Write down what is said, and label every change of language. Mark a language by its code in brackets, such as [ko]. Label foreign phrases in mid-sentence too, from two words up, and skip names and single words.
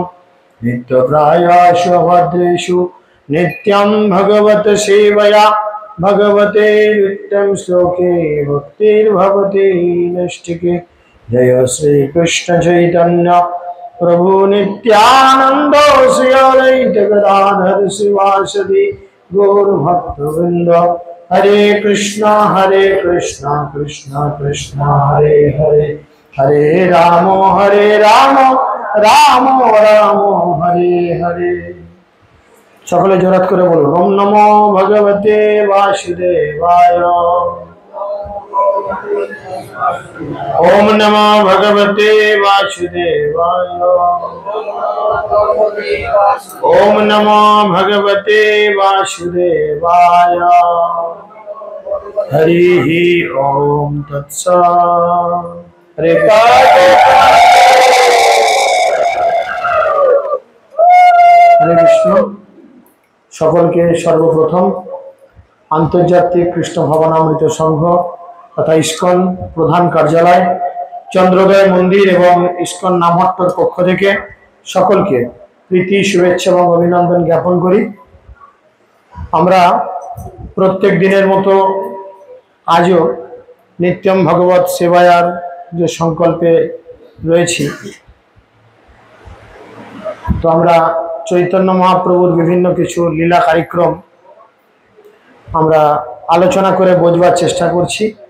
[sa] नित्यप्रायेषु भद्रेषु नित्यं भगवत सेवया भगवते नित्यं श्लोके भक्तिर्भवति नैष्ठिके। जय श्री कृष्ण चैतन्य प्रभु नित्यानंद श्री अद्वैत गदाधर शिवासदि गौर भक्तवृंद। हरे कृष्णा कृष्णा कृष्णा हरे हरे, हरे राम राम हरे हरे। [bn] সকলে জোরাত করে বলো [sa] ओम नमो भगवते वासुदेवाय। ओम नमो भगवते वासुदेवाय। ओम नमो भगवते वासुदेवाय। हरि ओम तत्सत्। हरे विष्णु। [bn] সকলকে সর্বপ্রথম আন্তর্জাতিক কৃষ্ণ ভাবনামৃত সংঘ তথা ইসকন প্রধান কার্যালয় চন্দ্রোদয় মন্দির এবং ইসকন নামহট্টের পক্ষ থেকে সকলকে প্রীতি শুভেচ্ছা এবং অভিনন্দন জ্ঞাপন করি। আমরা প্রত্যেক দিনের মতো আজও নিত্যম ভগবত সেবায়ার যে সংকল্পে রয়েছি, তো আমরা চৈতন্য মহাপ্রভুর বিভিন্ন কিছু লীলা কার্যক্রম আমরা আলোচনা করে বোঝবার চেষ্টা করছি।